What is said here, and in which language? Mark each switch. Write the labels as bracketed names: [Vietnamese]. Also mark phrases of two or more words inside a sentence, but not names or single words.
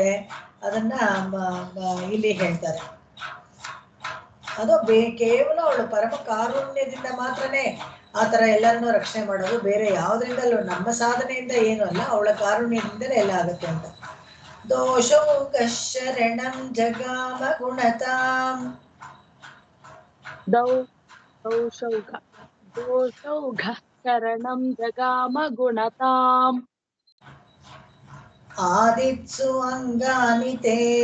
[Kannada] ಅದನ್ನ ಇಲ್ಲಿ ಹೇಳ್ತಾರೆ. ಅದು ಕೇವಲ ಅವಳು ಪರಮ ಕಾರುಣ್ಯದಿಂದ ಮಾತ್ರನೇ ಆ ತರ ಎಲ್ಲರನ್ನೂ ರಕ್ಷಣೆ ಮಾಡೋದು, ಬೇರೆ ಯಾವ್ದ್ರಿಂದಲೂ ನಮ್ಮ ಸಾಧನೆಯಿಂದ ಏನು ಅಲ್ಲ, ಅವಳ ಕಾರುಣ್ಯದಿಂದಲೇ ಎಲ್ಲ ಆಗುತ್ತೆ ಅಂತ. [Sanskrit] ದೋಷೌಘ ಶರಣಂ ಜಗಾಮ ಗುಣತಾಂ ದೋಷೌಘ ಶರಣಂ ಜಗಾಮ ಗುಣತಾಂ ಆದಿತ್ಸು ಅಂಗಾನಿತೆ